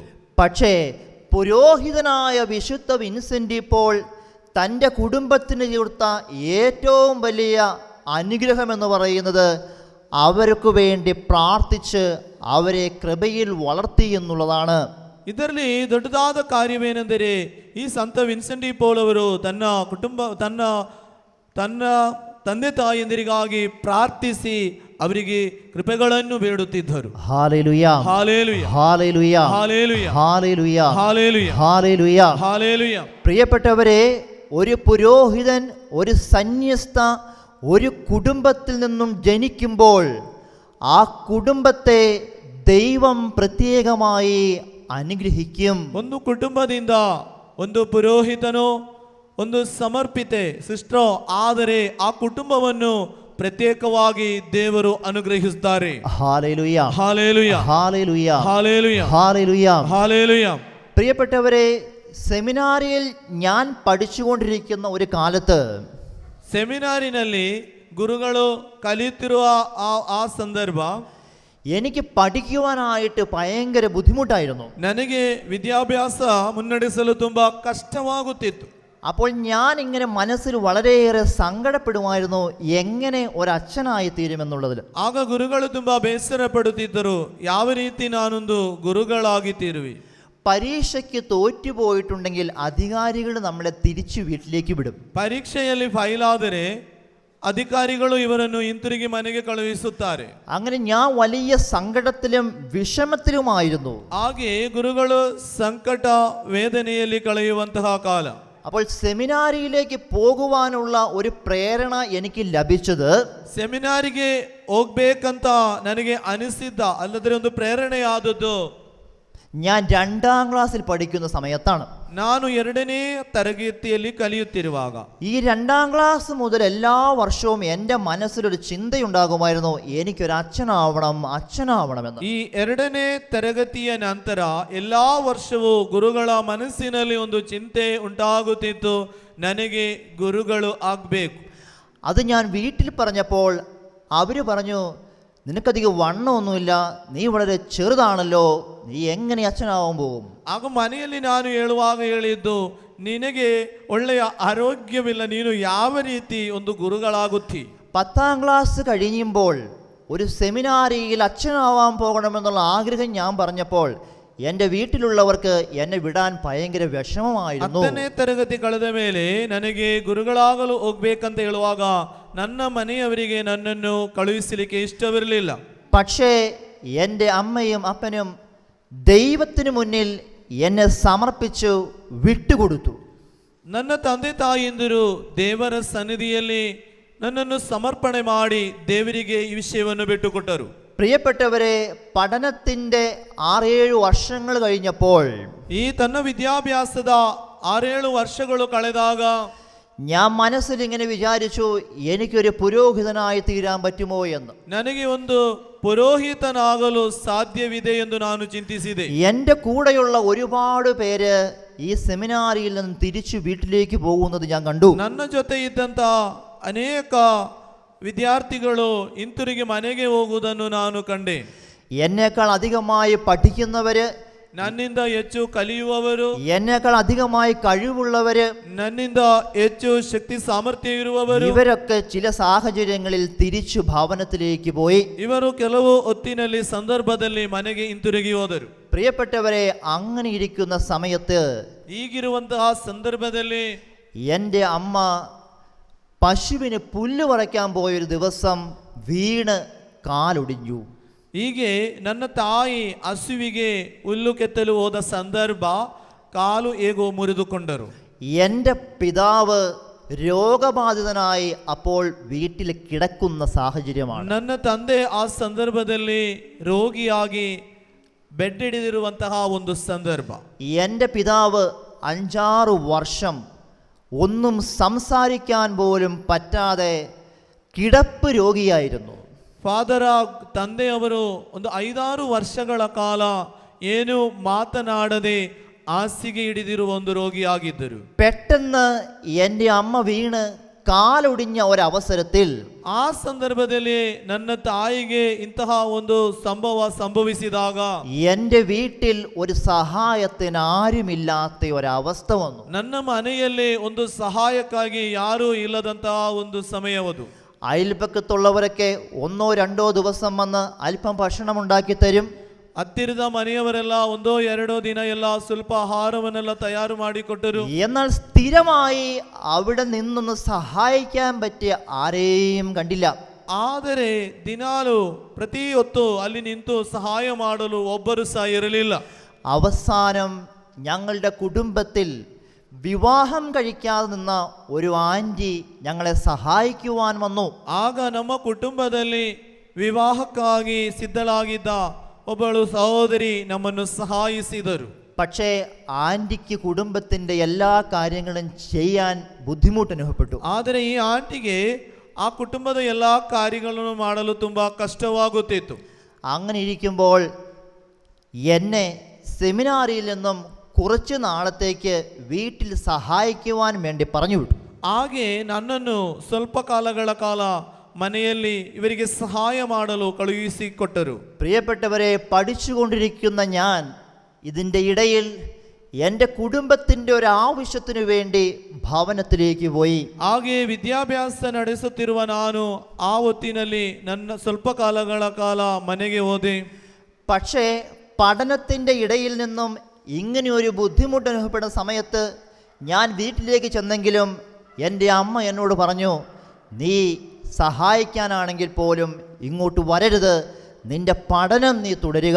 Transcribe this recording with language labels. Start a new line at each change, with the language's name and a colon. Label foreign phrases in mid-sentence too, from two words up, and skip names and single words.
Malayalam: പക്ഷേ പുരോഹിതനായ വിശുദ്ധ വിൻസെന്റ് പോൾ തൻ്റെ കുടുംബത്തിന് കൊടുത്ത ഏറ്റവും വലിയ അനുഗ്രഹം എന്ന് പറയുന്നത് അവർക്ക് വേണ്ടി പ്രാർത്ഥിച്ച് അവരെ കൃപയിൽ വളർത്തി എന്നുള്ളതാണ്.
Kannada: ಇದರಲ್ಲಿ ದೊಡ್ಡದಾದ ಕಾರ್ಯವೇನೆಂದರೆ ಈ ಸಂತ ವಿನ್ಸೆಂಟ್ ಡಿ ಪೋಲ್ ಅವರು ತನ್ನ ಕುಟುಂಬ ತನ್ನ ತಂದೆ ತಾಯಿಯಂದಿರಿಗಾಗಿ ಪ್ರಾರ್ಥಿಸಿ ಅವರಿಗೆ ಕೃಪೆಗಳನ್ನು ಬೇಡುತ್ತಿದ್ದರು.
Malayalam: ഹല്ലേലൂയ ഹല്ലേലൂയ ഹല്ലേലൂയ ഹല്ലേലൂയ ഹല്ലേലൂയ ഹല്ലേലൂയ ഹല്ലേലൂയ. ഹല്ലേലൂയ. പ്രിയപ്പെട്ടവരെ, ഒരു പുരോഹിതൻ, ഒരു സന്യസ്ത ഒരു കുടുംബത്തിൽ നിന്നും ജനിക്കുമ്പോൾ ആ കുടുംബത്തെ ദൈവം പ്രത്യേകമായി അനുഗ്രഹിക്കും.
Kannada: ಒಂದು ಕುಟುಂಬದಿಂದ ಒಂದು ಪುರೋಹಿತನೋ ಒಂದು ಸಮರ್ಪಿತೆ ಸಿಸ್ಟರೋ ಆದರೆ ಆ ಕುಟುಂಬವನ್ನು ಪ್ರತ್ಯೇಕವಾಗಿ ದೇವರು ಅನುಗ್ರಹಿಸುತ್ತಾರೆ.
Malayalam: ഹല്ലേലൂയ,
Kannada: ಹಾಲೇಲುಯ,
Malayalam: ഹല്ലേലൂയ,
Kannada: ಹಾಲೇಲುಯ,
Malayalam: ഹല്ലേലൂയ.
Kannada: ಹಾಲೇಲುಯ.
Malayalam: പ്രിയപ്പെട്ടവരെ, സെമിനാരിയിൽ ഞാൻ പഠിച്ചുകൊണ്ടിരിക്കുന്ന ഒരു കാലത്ത്
Kannada: ಸೆಮಿನಾರಿನಲ್ಲಿ ಗುರುಗಳು ಕಲಿಯುತ್ತಿರುವ ಆ ಸಂದರ್ಭ
Malayalam: എനിക്ക് പഠിക്കുവാനായിട്ട് ഭയങ്കര ബുദ്ധിമുട്ടായിരുന്നു.
Kannada: ನನಗೆ ವಿದ್ಯಾಭ್ಯಾಸ ಮುನ್ನಡೆಸಲು ತುಂಬಾ ಕಷ್ಟವಾಗುತ್ತಿತ್ತು.
Malayalam: അപ്പോൾ ഞാൻ ഇങ്ങനെ മനസ്സിൽ വളരെയേറെ സങ്കടപ്പെടുമായിരുന്നു, എങ്ങനെ ഒരച്ഛനായി തീരുമെന്നുള്ളതിൽ.
Kannada: ಆಗ ಗುರುಗಳು ತುಂಬಾ ಬೇಸರ ಪಡುತ್ತಿದ್ದರು, ಯಾವ ರೀತಿ ನಾನೊಂದು ಗುರುಗಳಾಗಿ ತೀರುವೆ.
Malayalam: പരീക്ഷയ്ക്ക് തോറ്റുപോയിട്ടുണ്ടെങ്കിൽ അധികാരികൾ നമ്മളെ തിരിച്ചു വീട്ടിലേക്ക് വിടും.
Kannada: ಪರೀಕ್ಷೆಯಲ್ಲಿ ಫೈಲಾದರೆ ಅಧಿಕಾರಿಗಳು ಇವರನ್ನು ಹಿಂತಿರುಗಿ ಮನೆಗೆ ಕಳುಹಿಸುತ್ತಾರೆ.
Malayalam: അങ്ങനെ ഞാൻ വലിയ സങ്കടത്തിലും വിഷമത്തിലുമായിരുന്നു.
Kannada: ಹಾಗೆ ಗುರುಗಳು ಸಂಕಟ ವೇದನೆಯಲ್ಲಿ ಕಳೆಯುವಂತಹ ಕಾಲ.
Malayalam: അപ്പോൾ സെമിനാരിയിലേക്ക് പോകുവാനുള്ള ഒരു പ്രേരണ എനിക്ക് ലഭിച്ചത്
Kannada: ಸೆಮಿನಾರಿಗೆ ಹೋಗ್ಬೇಕಂತ ನನಗೆ ಅನಿಸಿದ್ದ ಅಲ್ಲದ್ರೆ ಒಂದು ಪ್ರೇರಣೆಯಾದದ್ದು
Malayalam: ഞാൻ 2ാം ക്ലാസ്സിൽ പഠിക്കുന്ന സമയത്താണ്.
Kannada: ನಾನು 2ನೇ ತರಗತಿಯಲ್ಲಿ ಕಲಿಯುತ್ತಿರುವಾಗ
Malayalam: ഈ 2ാം ക്ലാസ് മുതൽ എല്ലാ വർഷവും എൻ്റെ മനസ്സിലൊരു ചിന്തയുണ്ടാകുമായിരുന്നു, എനിക്കൊരു അച്ഛനാവണമെന്ന്.
Kannada: ಈ 2ನೇ ತರಗತಿಯ ನಂತರ ಎಲ್ಲಾ ವರ್ಷವೂ ಗುರುಗಳ ಮನಸ್ಸಿನಲ್ಲಿ ಒಂದು ಚಿಂತೆ ಉಂಟಾಗುತ್ತಿತ್ತು, ನನಗೆ ಗುರುಗಳು ಆಗಬೇಕು.
Malayalam: അത് ഞാൻ വീട്ടിൽ പറഞ്ഞപ്പോൾ അവർ പറഞ്ഞു, നിനക്കധികം വണ്ണമൊന്നുമില്ല, നീ വളരെ ചെറുതാണല്ലോ, നീ എങ്ങനെ അച്ഛനാവാൻ പോകും?
Kannada: ಆಗ ಮನೆಯಲ್ಲಿ ನಾನು ಹೇಳುವಾಗ ಹೇಳಿದ್ದು, ನಿನಗೆ ಒಳ್ಳೆಯ ಆರೋಗ್ಯವಿಲ್ಲ, ನೀನು ಯಾವ ರೀತಿ ಒಂದು ಗುರುಗಳಾಗುತ್ತಿ?
Malayalam: 10ാം ക്ലാസ് കഴിയുമ്പോൾ ഒരു സെമിനാരിയിൽ അച്ഛനാവാൻ പോകണമെന്നുള്ള ആഗ്രഹം ഞാൻ പറഞ്ഞപ്പോൾ എൻ്റെ വീട്ടിലുള്ളവർക്ക് എന്നെ വിടാൻ ഭയങ്കര വിഷമമായിരുന്നു.
Kannada: 10ನೇ ತರಗತಿ ಕಳೆದ ಮೇಲೆ ನನಗೆ ಗುರುಗಳಾಗಲು ಹೋಗ್ಬೇಕಂತ ಹೇಳುವಾಗ ನನ್ನ ಮನೆಯವರಿಗೆ ನನ್ನನ್ನು ಕಳುಹಿಸಲಿಕ್ಕೆ ಇಷ್ಟವಿರಲಿಲ್ಲ.
Malayalam: പക്ഷേ എൻ്റെ അമ്മയും അപ്പനും ദൈവത്തിന് മുന്നിൽ എന്നെ സമർപ്പിച്ചു വിട്ടുകൊടുത്തു.
Kannada: ನನ್ನ ತಂದೆ ತಾಯಿಯಂದಿರು ದೇವರ ಸನ್ನಿಧಿಯಲ್ಲಿ ನನ್ನನ್ನು ಸಮರ್ಪಣೆ ಮಾಡಿ ದೇವರಿಗೆ ಈ ವಿಷಯವನ್ನು ಬಿಟ್ಟುಕೊಟ್ಟರು.
Malayalam: പ്രിയപ്പെട്ടവരെ, പഠനത്തിൻ്റെ 6-7 വർഷങ്ങൾ കഴിഞ്ഞപ്പോൾ
Kannada: ಈ ತನ್ನ ವಿದ್ಯಾಭ್ಯಾಸದ 6-7 ವರ್ಷಗಳು ಕಳೆದಾಗ
Malayalam: ഞാൻ മനസ്സിൽ ഇങ്ങനെ വിചാരിച്ചു, എനിക്കൊരു പുരോഹിതനായി തീരാൻ പറ്റുമോ എന്ന്.
Kannada: ನನಗೆ ಒಂದು ಪುರೋಹಿತನಾಗಲು ಸಾಧ್ಯವಿದೆ ಎಂದು ನಾನು ಚಿಂತಿಸಿದೆ.
Malayalam: എൻ്റെ കൂടെയുള്ള ഒരുപാട് പേര് ഈ സെമിനാരിയിൽ നിന്ന് തിരിച്ചു വീട്ടിലേക്ക് പോകുന്നത് ഞാൻ കണ്ടു.
Kannada: ನನ್ನ ಜೊತೆ ಇದ್ದಂತ ಅನೇಕ ವಿದ್ಯಾರ್ಥಿಗಳು ಹಿಂತಿರುಗಿ ಮನೆಗೆ ಹೋಗುವುದನ್ನು ನಾನು ಕಂಡೆ.
Malayalam: എന്നേക്കാൾ അധികമായി പഠിക്കുന്നവര്,
Kannada: ನನ್ನಿಂದ ಹೆಚ್ಚು ಕಲಿಯುವವರು,
Malayalam: എന്നേക്കാൾ അധികമായി കഴിവുള്ളവര്,
Kannada: ನನ್ನಿಂದ ಹೆಚ್ಚು ಶಕ್ತಿ ಸಾಮರ್ಥ್ಯ ಇರುವವರು,
Malayalam: ഇവരൊക്കെ ചില സാഹചര്യങ്ങളിൽ തിരിച്ചു ഭവനത്തിലേക്ക് പോയി.
Kannada: ಇವರು ಕೆಲವು ಹೊತ್ತಿನಲ್ಲಿ ಸಂದರ್ಭದಲ್ಲಿ ಮನೆಗೆ ಹಿಂತಿರುಗಿ ಹೋದರು.
Malayalam: പ്രിയപ്പെട്ടവരെ, അങ്ങനെ ഇരിക്കുന്ന സമയത്ത്
Kannada: ಈಗಿರುವಂತಹ ಸಂದರ್ಭದಲ್ಲಿ
Malayalam: എൻ്റെ അമ്മ പശുവിന് പുല്ല് പറിക്കാൻ പോയൊരു ദിവസം വീണ് കാലൊടിഞ്ഞു.
Kannada: ಹೀಗೆ ನನ್ನ ತಾಯಿ ಹಸುವಿಗೆ ಹುಲ್ಲು ಕೆತ್ತಲು ಹೋದ ಸಂದರ್ಭ ಕಾಲು ಹೇಗೋ ಮುರಿದುಕೊಂಡರು.
Malayalam: എൻ്റെ പിതാവ് രോഗബാധിതനായി അപ്പോൾ വീട്ടിൽ കിടക്കുന്ന സാഹചര്യമാണ്.
Kannada: ನನ್ನ ತಂದೆ ಆ ಸಂದರ್ಭದಲ್ಲಿ ರೋಗಿಯಾಗಿ ಬೆಡ್ ಹಿಡಿದಿರುವಂತಹ ಒಂದು ಸಂದರ್ಭ.
Malayalam: എൻ്റെ പിതാവ് 5-6 വർഷം ഒന്നും സംസാരിക്കാൻ പോലും പറ്റാതെ കിടപ്പ് രോഗിയായിരുന്നു.
Kannada: ಫಾದರ ತಂದೆಯವರು ಒಂದು 5-6 ವರ್ಷಗಳ ಕಾಲ ಏನು ಮಾತನಾಡದೆ ಹಾಸಿಗೆ ಹಿಡಿದಿರುವ ಒಂದು ರೋಗಿಯಾಗಿದ್ದರು.
Malayalam: പെട്ടെന്ന് എൻ്റെ അമ്മ വീണ് കാലൊടിഞ്ഞ ഒരവസരത്തിൽ
Kannada: ಆ ಸಂದರ್ಭದಲ್ಲಿ ನನ್ನ ತಾಯಿಗೆ ಇಂತಹ ಒಂದು ಸಂಭವ ಸಂಭವಿಸಿದಾಗ
Malayalam: എൻ്റെ വീട്ടിൽ ഒരു സഹായത്തിന് ആരുമില്ലാത്ത ഒരവസ്ഥ വന്നു.
Kannada: ನನ್ನ ಮನೆಯಲ್ಲಿ ಒಂದು ಸಹಾಯಕ್ಕಾಗಿ ಯಾರೂ ಇಲ್ಲದಂತಹ ಒಂದು ಸಮಯವದು.
Malayalam: അയൽപക്കത്തുള്ളവരൊക്കെ 1-2 ദിവസം വന്ന് അല്പം ഭക്ഷണം ഉണ്ടാക്കി തരും.
Kannada: ಹತ್ತಿರದ ಮನೆಯವರೆಲ್ಲ 1-2 ದಿನ ಎಲ್ಲ ಸ್ವಲ್ಪ ಆಹಾರವನ್ನೆಲ್ಲ ತಯಾರು ಮಾಡಿಕೊಟ್ಟರು.
Malayalam: എന്നാൽ സ്ഥിരമായി അവിടെ നിന്നൊന്ന് സഹായിക്കാൻ പറ്റിയ ആരെയും കണ്ടില്ല.
Kannada: ಆದರೆ ದಿನಾಲು ಪ್ರತಿ ಹೊತ್ತು ಅಲ್ಲಿ ನಿಂತು ಸಹಾಯ ಮಾಡಲು ಒಬ್ಬರು ಸಹ ಇರಲಿಲ್ಲ.
Malayalam: അവസാനം ഞങ്ങളുടെ കുടുംബത്തിൽ വിവാഹം കഴിക്കാതെ നിന്ന ഒരു ആൻറ്റി ഞങ്ങളെ സഹായിക്കുവാൻ വന്നു.
Kannada: ಆಗ ನಮ್ಮ ಕುಟುಂಬದಲ್ಲಿ ವಿವಾಹಕ್ಕಾಗಿ ಸಿದ್ಧಳಾಗಿದ್ದ ಒಬ್ಬಳು ಸಹೋದರಿ ನಮ್ಮನ್ನು ಸಹಾಯಿಸಿದರು.
Malayalam: പക്ഷേ ആൻറ്റിക്ക് കുടുംബത്തിൻ്റെ എല്ലാ കാര്യങ്ങളും ചെയ്യാൻ ബുദ്ധിമുട്ട് അനുഭവപ്പെട്ടു.
Kannada: ಆದರೆ ಈ ಆಂಟಿಗೆ ಆ ಕುಟುಂಬದ ಎಲ್ಲ ಕಾರ್ಯಗಳನ್ನು ಮಾಡಲು ತುಂಬ ಕಷ್ಟವಾಗುತ್ತಿತ್ತು.
Malayalam: അങ്ങനെ ഇരിക്കുമ്പോൾ എന്നെ സെമിനാരിയിൽ നിന്നും കുറച്ച് നാളത്തേക്ക് വീട്ടിൽ സഹായിക്കുവാൻ വേണ്ടി പറഞ്ഞു വിട്ടു.
Kannada: ಹಾಗೆ ನನ್ನನ್ನು ಸ್ವಲ್ಪ ಕಾಲಗಳ ಕಾಲ ಮನೆಯಲ್ಲಿ ಇವರಿಗೆ ಸಹಾಯ ಮಾಡಲು ಕಳುಹಿಸಿಕೊಟ್ಟರು.
Malayalam: പ്രിയപ്പെട്ടവരെ, പഠിച്ചുകൊണ്ടിരിക്കുന്ന ഞാൻ ഇതിൻ്റെ ഇടയിൽ എൻ്റെ കുടുംബത്തിൻ്റെ ഒരു ആവശ്യത്തിനു വേണ്ടി ഭവനത്തിലേക്ക് പോയി.
Kannada: ಹಾಗೆ ವಿದ್ಯಾಭ್ಯಾಸ ನಡೆಸುತ್ತಿರುವ ನಾನು ಆ ಹೊತ್ತಿನಲ್ಲಿ ನನ್ನ ಸ್ವಲ್ಪ ಕಾಲಗಳ ಕಾಲ ಮನೆಗೆ ಹೋದೆ.
Malayalam: പക്ഷേ പഠനത്തിൻ്റെ ഇടയിൽ നിന്നും ഇങ്ങനെ ഒരു ബുദ്ധിമുട്ട് അനുഭവപ്പെടുന്ന സമയത്ത് ഞാൻ വീട്ടിലേക്ക് ചെന്നെങ്കിലും എൻ്റെ അമ്മ എന്നോട് പറഞ്ഞു, നീ സഹായിക്കാനാണെങ്കിൽ പോലും ഇങ്ങോട്ട് വരരുത്, നിന്റെ പഠനം നീ തുടരുക.